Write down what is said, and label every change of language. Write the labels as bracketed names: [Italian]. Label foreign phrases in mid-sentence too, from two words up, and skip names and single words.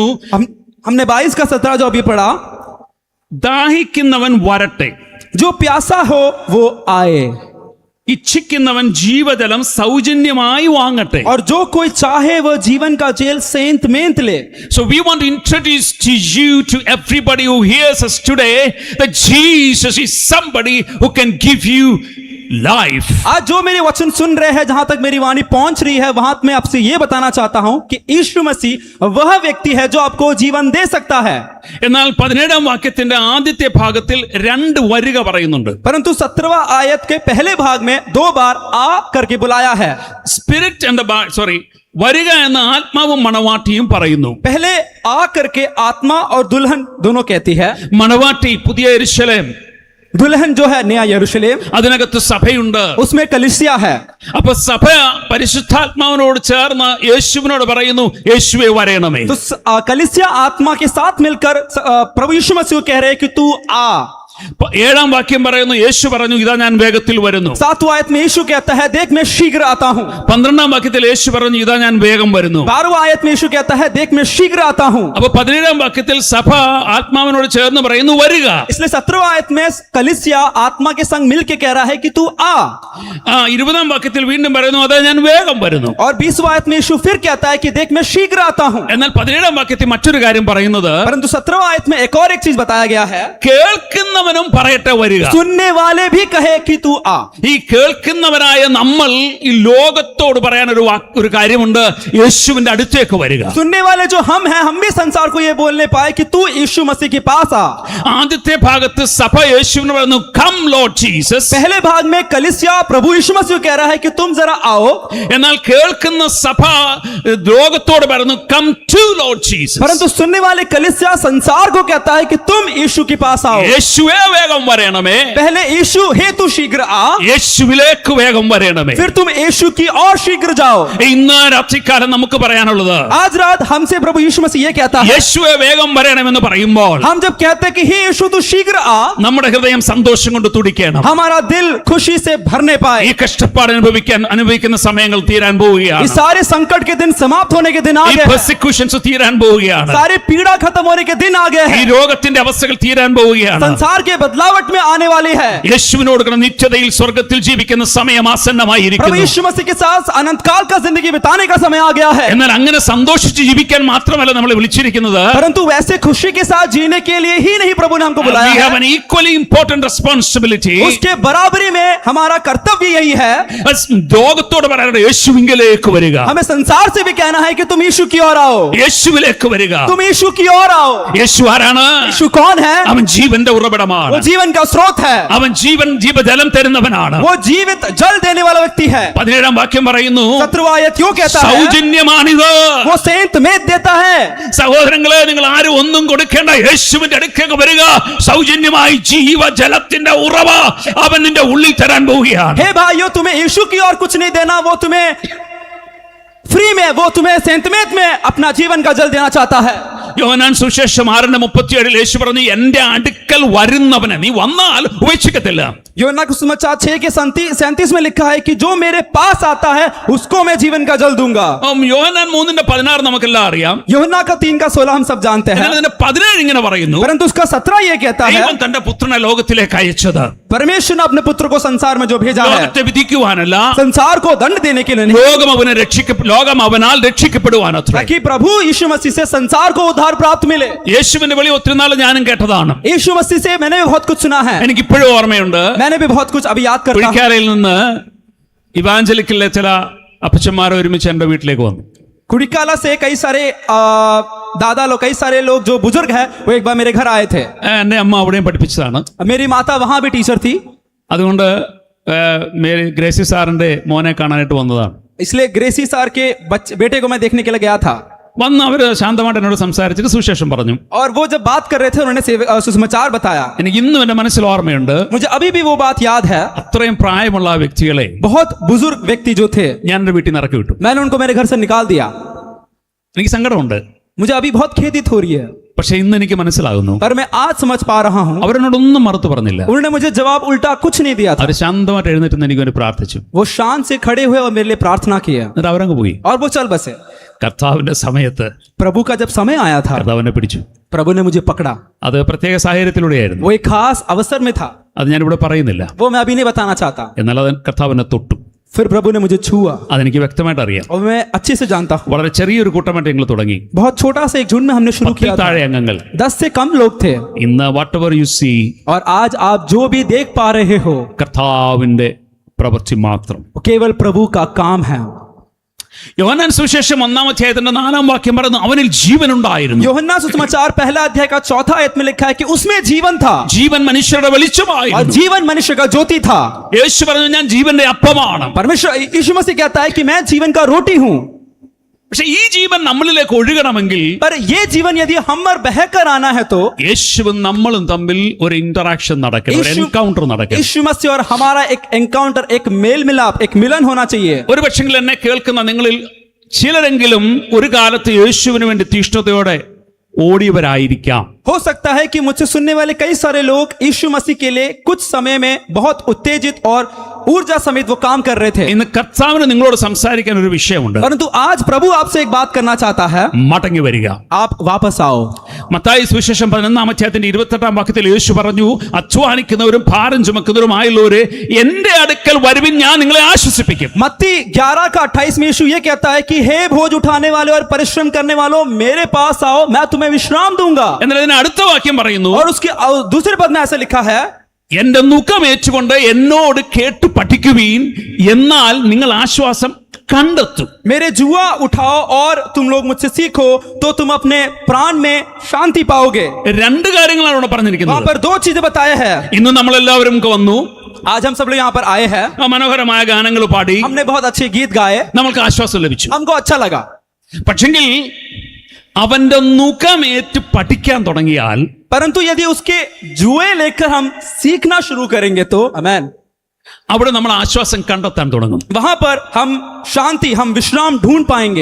[Hindi] हमने 22 का 17 जो अभी पढ़ा, [Malayalam] ദാഹിക്കുന്നവൻ വരട്ടെ, [Hindi] जो प्यासा हो वो आए, [Malayalam] ഇച്ഛിക്കുന്നവൻ ജീവജലം സൗജന്യമായി വാങ്ങട്ടെ. [Hindi] और जो कोई चाहे वह जीवन का जेल सेंत मेंत ले. [English] So we want to introduce to you, to everybody who hears us today, that Jesus is somebody who can give you life. [Hindi] आज जो मेरे वचन सुन रहे हैं, जहां तक मेरी वाणी पहुंच रही है, वहां मैं आपसे ये बताना चाहता हूं कि यीशु मसीह वह व्यक्ति है जो आपको जीवन दे सकता है. [Malayalam] എന്നാൽ 17 വാക്യത്തിന്റെ ആദ്യത്തെ ഭാഗത്തിൽ 2 വരിക പറയുന്നുണ്ട്. [Hindi] परंतु 17वां आयत के पहले भाग में 2 बार आ करके बुलाया है. [English] Spirit and [Malayalam] വരിക എന്ന ആത്മാവും മണവാട്ടിയും പറയുന്നു. [Hindi] पहले आ करके आत्मा और दुल्हन दोनों कहती है. [Malayalam] മണവാട്ടി പുതിയ യെരൂശലേം, [Hindi] दुल्हन जो है नया यरूशलेम, [Malayalam] അതിനകത്ത് സഭയുണ്ട്. [Hindi] उसमें कलीसिया है. [Malayalam] അപ്പൊ സഭ പരിശുദ്ധാത്മാവിനോട് ചേർന്ന് യേശുവിനോട് പറയുന്നു, യേശുവേ വരേണമേ. [Hindi] तो कलीसिया आत्मा के साथ मिलकर प्रभु यीशु मसीह कह रहे हैं कि तू आ. [Malayalam] 7 വാക്യം പറയുന്നു, യേശു പറഞ്ഞു, ഇതാ ഞാൻ വേഗത്തിൽ വരുന്നു. [Hindi] 7वां आयत में यीशु कहता है, देख मैं शीघ्र आता हूं. [Malayalam] 12 വാക്യത്തിൽ യേശു പറഞ്ഞു, ഇതാ ഞാൻ വേഗം വരുന്നു. [Hindi] 12वां आयत में यीशु कहता है, देख मैं शीघ्र आता हूं. [Malayalam] അപ്പൊ 17 വാക്യത്തിൽ സഭ ആത്മാവിനോട് ചേർന്ന് പറയുന്നു, വരിക. [Hindi] इसलिए 17वां आयत में कलीसिया आत्मा के संग मिलके कह रहा है कि तू आ. [Malayalam] 20 വാക്യത്തിൽ വീണ്ടും പറയുന്നു, അതാ ഞാൻ വേഗം വരുന്നു. [Hindi] और 20वां आयत में यीशु फिर कहता है कि देख मैं शीघ्र आता हूं. [Malayalam] എന്നാൽ 17 വാക്യത്തിൽ മറ്റൊരു കാര്യം പറയുന്നത്, [Hindi] परंतु 17वां आयत में एक और एक चीज बताया गया है, [Malayalam] കേൾക്കുന്നവനും പറയട്ടെ വരിക. [Hindi] सुनने वाले भी कहे कि तू आ. [Malayalam] ഈ കേൾക്കുന്നവരായ നമ്മൾ ഈ ലോകത്തോട് പറയാൻ ഒരു കാര്യമുണ്ട്, യേശുവിന്റെ അടുത്തേക്ക് വരിക. [Hindi] सुनने वाले जो हम हैं, हम भी संसार को ये बोलने पाए कि तू यीशु मसीह के पास आ. [Malayalam] ആദ്യത്തെ ഭാഗത്ത് സഭ യേശുവിനെ പറയുന്നു, [English] Come Lord Jesus. [Hindi] पहले भाग में कलीसिया प्रभु यीशु मसीह कह रहा है कि तुम जरा आओ. [Malayalam] എന്നാൽ കേൾക്കുന്ന സഭ ലോകത്തോട് പറയുന്നു, [English] Come to Lord Jesus. [Hindi] परंतु सुनने वाले कलीसिया संसार को कहता है कि तुम यीशु के पास आओ. [Malayalam] യേശുവേ വേഗം വരണമേ, [Hindi] पहले यीशु हे तू शीघ्र आ, [Malayalam] യേശുവിലേക്ക് വേഗം വരണമേ. [Hindi] फिर तुम यीशु की और शीघ्र जाओ. [Malayalam] ഇന്ന് രാത്രികാലം നമുക്ക് പറയാനുള്ളത്, [Hindi] आज रात हमसे प्रभु यीशु मसीह ये कहता है, [Malayalam] യേശുവേ വേഗം വരണമെന്ന് പറയുമ്പോൾ [Hindi] हम जब कहते हैं कि हे यीशु तू शीघ्र आ, [Malayalam] നമ്മുടെ ഹൃദയം സന്തോഷം കൊണ്ട് തുടിക്കണം. [Hindi] हमारा दिल खुशी से भरने [Malayalam] ഈ [Hindi] पाए. [Malayalam] കഷ്ടപ്പാട് അനുഭവിക്കുന്ന സമയങ്ങൾ തീരാൻ [Hindi] ये [Malayalam] പോവുകയാണ്. [Hindi] सारे संकट के दिन समाप्त होने के दिन आ [Malayalam] ഈ [Hindi] गए हैं. [Malayalam] പെർസിക്യൂഷൻസ് തീരാൻ പോവുകയാണ്. [Hindi] सारे पीड़ा खत्म होने के दिन आ गए [Malayalam] ഈ [Hindi] हैं. [Malayalam] രോഗത്തിന്റെ അവസ്ഥകൾ തീരാൻ പോവുകയാണ്. [Hindi] संसार के बदलावट में आने वाली है. [Malayalam] യേശുവിനോട് കൂടെ നിത്യതയിൽ സ്വർഗത്തിൽ ജീവിക്കുന്ന സമയം [Hindi] प्रभु [Malayalam] ആസന്നമായിരിക്കുന്നു. [Hindi] यीशु मसीह के साथ अनंत काल का जिंदगी बिताने का समय आ गया है. [Malayalam] എന്നാൽ അങ്ങനെ സന്തോഷിച്ച് ജീവിക്കാൻ മാത്രമല്ല നമ്മളെ വിളിച്ചിരിക്കുന്നത്. [Hindi] परंतु वैसे खुशी के साथ जीने के लिए ही नहीं प्रभु ने हमको [English] We [Hindi] बुलाया [English] have [Hindi] है. [English] an equally important responsibility. [Hindi] उसके बराबरी में हमारा कर्तव्य यही है. [Malayalam] ലോകത്തോട് പറയാനുള്ളത്, യേശുവിലേക്ക് വരിക, [Hindi] हमें संसार से भी कहना है कि तुम यीशु की ओर आओ. [Malayalam] യേശുവിലേക്ക് വരിക. [Hindi] तुम यीशु की ओर आओ. [Malayalam] യേശു ആരാണ്? [Hindi] यीशु कौन है? [Malayalam] അവൻ ജീവന്റെ [Hindi] वो [Malayalam] ഉറവിടമാണ്. [Hindi] जीवन का स्रोत है. [Malayalam] അവൻ ജീവജലം തരുന്നവനാണ്. [Hindi] वो जीवित जल देने वाला व्यक्ति है. [Malayalam] 17 വാക്യം പറയുന്നു, [Hindi] 17वां आयत क्यों कहता है? [Malayalam] സൗജന്യമാണിത്. [Hindi] वो सेंत में देता है. [Malayalam] സഹോദരങ്ങളെ, നിങ്ങൾ ആരും ഒന്നും കൊടുക്കേണ്ട, യേശുവിന്റെ അടുക്കേക്ക് വരിക. സൗജന്യമായി ജീവജലത്തിന്റെ ഉറവ അവൻ നിന്റെ ഉള്ളിൽ തരാൻ പോവുകയാണ്. [Hindi] हे भाइयों, तुम्हें यीशु की ओर कुछ नहीं देना, वो तुम्हें फ्री में, वो तुम्हें सेंतमेत में अपना जीवन का जल देना चाहता है. [Malayalam] യോഹന്നാൻ സുവിശേഷം 6:37 യേശു പറഞ്ഞു, എന്റെ അടുക്കൽ വരുന്നവനെ നീ വന്നാൽ ഉപേക്ഷിക്കത്തില്ല. [Hindi] यूहन्ना का सुसमाचार 6 के 37 में लिखा है कि जो मेरे पास आता है उसको मैं जीवन का जल दूंगा. [Malayalam] യോഹന്നാൻ 3:16 നമുക്കെല്ലാം അറിയാം. [Hindi] यूहन्ना का 3 का 16 हम सब जानते हैं. [Malayalam] എന്നാൽ ഇതിന്റെ 17 ഇങ്ങനെ പറയുന്നു, [Hindi] परंतु उसका 17 ये कहता है, [Malayalam] ദൈവം തന്റെ പുത്രനെ ലോകത്തിലേക്ക് അയച്ചത് [Hindi] परमेश्वर ने अपने पुत्र को संसार में जो भेजा है, [Malayalam] ലോകത്തെ വിധിക്കുവാനല്ല, [Hindi] संसार को दंड देने के लिए नहीं, [Malayalam] ലോകം അവനാൽ രക്ഷിക്കപ്പെടുവാനത്രേ. [Hindi] ताकि प्रभु यीशु मसीह से संसार को उद्धार प्राप्त मिले. [Malayalam] യേശുവിന്റെ വിളി ഒത്തിരി നാൾ ഞാനും കേട്ടതാണ്. [Hindi] यीशु मसीह से मैंने भी बहुत कुछ सुना है. [Malayalam] എനിക്ക് ഇപ്പോഴും ഓർമ്മയുണ്ട്. [Hindi] मैंने भी बहुत कुछ अभी याद करता हूं. [Malayalam] പുഴിക്കാരയിൽ നിന്ന് ഇവാഞ്ചലിക്കിലെ ചില അപ്പച്ചന്മാർ ഒരുമിച്ച് എന്റെ വീട്ടിലേക്ക് വന്നു. [Hindi] कुड़िकाला से कई सारे दादा लोग, कई सारे लोग जो बुजुर्ग हैं, वो एक बार मेरे घर आए थे. [Malayalam] എന്നെ അമ്മ അവിടെയും പഠിപ്പിച്ചതാണ്. [Hindi] मेरी माता वहां भी टीचर थी, [Malayalam] അതുകൊണ്ട് ഗ്രേസി സാറിന്റെ മോനെ കാണാനായിട്ട് വന്നതാണ്. [Hindi] इसलिए ग्रेसी सर के बेटे को मैं देखने के लिए गया था. [Malayalam] വന്ന് അവർ ശാന്തമായിട്ട് എന്നോട് സംസാരിച്ചിട്ട് സുവിശേഷം പറഞ്ഞു. [Hindi] और वो जब बात कर रहे थे उन्होंने सुसमाचार बताया. [Malayalam] എനിക്ക് ഇന്നും എന്റെ മനസ്സിൽ ഓർമ്മയുണ്ട്, [Hindi] मुझे अभी भी वो बात याद है. [Malayalam] അത്രയും പ്രായമുള്ള ആ വ്യക്തികളെ [Hindi] बहुत बुजुर्ग व्यक्ति जो थे, [Malayalam] ഞാൻ എന്റെ വീട്ടിൽ നിന്ന് ഇറക്കി വിട്ടു. [Hindi] मैंने उनको मेरे घर से निकाल दिया. [Malayalam] എനിക്ക് സങ്കടമുണ്ട്, [Hindi] मुझे अभी बहुत खेदित हो रही है, [Malayalam] പക്ഷെ ഇന്ന് എനിക്ക് മനസ്സിലാകുന്നു [Hindi] पर मैं आज समझ पा रहा हूँ [Malayalam] അവരെന്നോടൊന്നും മറുത്തു പറഞ്ഞില്ല. [Hindi] उन्होंने मुझे जवाब उल्टा कुछ नहीं दिया था. [Malayalam] അവർ ശാന്തമായിട്ട് എഴുന്നേറ്റ് എനിക്ക് വേണ്ടി പ്രാർത്ഥിച്ചു. [Hindi] वो शान से खड़े हुए और मेरे लिए प्रार्थना किया [Malayalam] എന്നിട്ട് അവരങ്ങ് പോയി. [Hindi] और वो चल बसे. [Malayalam] കർത്താവിന്റെ സമയത്ത് [Hindi] प्रभु का जब समय आया था, [Malayalam] കർത്താവിനെ പിടിച്ചു. [Hindi] प्रभु ने मुझे पकड़ा. [Malayalam] അത് പ്രത്യേക സാഹചര്യത്തിലൂടെയായിരുന്നു, [Hindi] वो एक खास अवसर में था, [Malayalam] അത് ഞാനിവിടെ പറയുന്നില്ല. [Hindi] वो मैं अभी नहीं बताना चाहता. [Malayalam] എന്നാൽ അത് കർത്താവിനെ തൊട്ടു. [Hindi] फिर प्रभु ने मुझे छुआ [Malayalam] അതെനിക്ക് വ്യക്തമായിട്ട് അറിയാം. [Hindi] और मैं अच्छे से जानता हूँ. [Malayalam] വളരെ ചെറിയൊരു കൂട്ടമായിട്ട് ഞങ്ങൾ തുടങ്ങി. [Hindi] बहुत छोटा सा एक झुंड में हमने शुरू 10 किया था. [Malayalam] താഴെ അംഗങ്ങൾ. [Hindi] 10 से कम लोग थे. [Malayalam] ഇന്ന് [English] whatever you see, [Hindi] और आज आप जो भी देख पा रहे हो, [Malayalam] കർത്താവിന്റെ പ്രവൃത്തി മാത്രം. [Hindi] वो केवल प्रभु का काम है. [Malayalam] യോഹന്നാൻ സുവിശേഷം 1-ാം അധ്യായത്തിന്റെ 4-ാം വാക്യം പറയുന്നു, അവനിൽ ജീവൻ ഉണ്ടായിരുന്നു. [Hindi] यूहन्ना सुसमाचार पहला अध्याय का 4था आयत में लिखा है कि उसमें जीवन था [Malayalam] ജീവൻ മനുഷ്യരുടെ [Hindi] और [Malayalam] വെളിച്ചമായിരുന്നു. [Hindi] जीवन मनुष्य का ज्योति था. [Malayalam] യേശു പറഞ്ഞു, ഞാൻ ജീവന്റെ അപ്പമാണ്. [Hindi] परमेश्वर यीशु मसीह कहता है कि मैं जीवन का रोटी हूँ. [Malayalam] പക്ഷെ ഈ ജീവൻ നമ്മളിലേക്ക് ഒഴുകണമെങ്കിൽ [Hindi] पर ये जीवन यदि हम पर बहकर आना है तो [Malayalam] യേശുവും നമ്മളും തമ്മിൽ ഒരു ഇന്ററാക്ഷൻ നടക്കണം, ഒരു എൻകൗണ്ടർ നടക്കണം. [Hindi] यीशु मसीह और हमारा एक एनकाउंटर, एक मेल मिलाप, एक मिलन होना चाहिए. [Malayalam] ഒരു പക്ഷെങ്കിൽ എന്നെ കേൾക്കുന്ന നിങ്ങളിൽ ചിലരെങ്കിലും ഒരു കാലത്ത് യേശുവിന് വേണ്ടി തീഷ്ണതയോടെ ഓടിയവരായിരിക്കാം. [Hindi] हो सकता है कि मुझसे सुनने वाले कई सारे लोग यीशु मसीह के लिए कुछ समय में बहुत उत्तेजित और ऊर्जा समेत वो काम कर रहे थे. [Malayalam] ഇന്ന് കർത്താവിന് നിങ്ങളോട് സംസാരിക്കാൻ ഒരു വിഷയമുണ്ട്. [Hindi] परंतु आज प्रभु आपसे एक बात करना चाहता है. [Malayalam] മടങ്ങി വരിക. [Hindi] आप वापस आओ. [Malayalam] മത്തായി സുവിശേഷം 11-ാം അധ്യായത്തിന്റെ 28-ാം വാക്യത്തിൽ യേശു പറഞ്ഞു, അധ്വാനിക്കുന്നവരും ഭാരം ചുമക്കുന്നവരുമായുള്ളവരെ എന്റെ അടുക്കൽ വരുവിൻ, ഞാൻ നിങ്ങളെ ആശ്വസിപ്പിക്കും. [Hindi] मत्ती 11 का 28 में यीशु ये कहता है कि हे बोझ उठाने वाले और परिश्रम करने वालों, मेरे पास आओ, मैं तुम्हें विश्राम दूंगा. [Malayalam] എന്നാൽ ഇതിന് അടുത്ത വാക്യം പറയുന്നു, [Hindi] और उसके दूसरे पद में ऐसा लिखा है, [Malayalam] എന്റെ നുകം ഏറ്റുകൊണ്ട് എന്നോട് കേട്ടു പഠിക്കുവീൻ, എന്നാൽ നിങ്ങൾ ആശ്വാസം കണ്ടെത്തും. [Hindi] मेरे जुआ उठाओ और तुम लोग मुझसे सीखो तो तुम अपने प्राण में शांति पाओगे. [Malayalam] രണ്ട് കാര്യങ്ങളാണ് ഇവിടെ [Hindi] वहां [Malayalam] പറഞ്ഞിരിക്കുന്നത്. [Hindi] पर दो चीजें बताया है. [Malayalam] ഇന്ന് നമ്മളെല്ലാവരും വന്നു, [Hindi] आज हम सब लोग यहाँ पर आए हैं, [Malayalam] മനോഹരമായ ഗാനങ്ങൾ പാടി [Hindi] हमने बहुत अच्छे गीत गाए, [Malayalam] നമ്മൾക്ക് ആശ്വാസം ലഭിച്ചു. [Hindi] हमको अच्छा लगा. [Malayalam] പക്ഷെങ്കിൽ അവന്റെ നുകമേറ്റ് പഠിക്കാൻ തുടങ്ങിയാൽ, [Hindi] परंतु यदि उसके जुए लेकर हम सीखना शुरू करेंगे तो आमेन, [Malayalam] അവിടെ നമ്മൾ ആശ്വാസം കണ്ടെത്താൻ തുടങ്ങും. [Hindi] वहां पर हम शांति, हम विश्राम ढूंढ पाएंगे.